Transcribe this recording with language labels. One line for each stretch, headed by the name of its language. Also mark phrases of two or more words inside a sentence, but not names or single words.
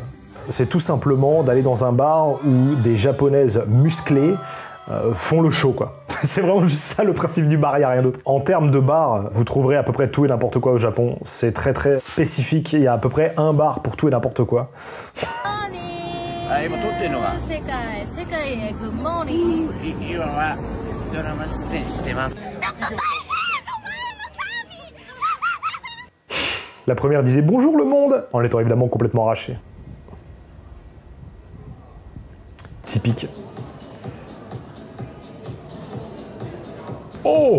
French: C'est tout simplement d'aller dans un bar où des japonaises musclées font le show, quoi. C'est vraiment juste ça le principe du bar, il n'y a rien d'autre. En termes de bar, vous trouverez à peu près tout et n'importe quoi au Japon. C'est très spécifique, il y a à peu près un bar pour tout et n'importe quoi.
Japanese: 今撮ってるのが世界へグッモーニング。今は
French: La première disait bonjour le monde, en étant évidemment complètement arrachée. Typique. Oh!